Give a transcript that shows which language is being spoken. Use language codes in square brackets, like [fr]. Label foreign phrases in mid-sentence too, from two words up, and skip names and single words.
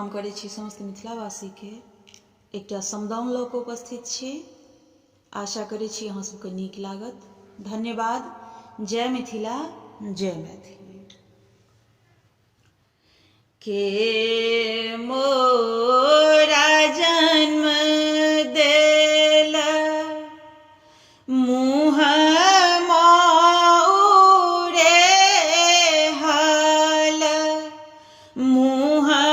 [mai] करै छी समस्त मिथिलावासी के एकटा समदाउन लऽ कऽ उपस्थित छी। आशा करै छी अहाँ सबके नीक लागत। धन्यवाद। जय मिथिला, जय मैथिली। के मोरा जन्म देल मुँह माउरे हल, मुँह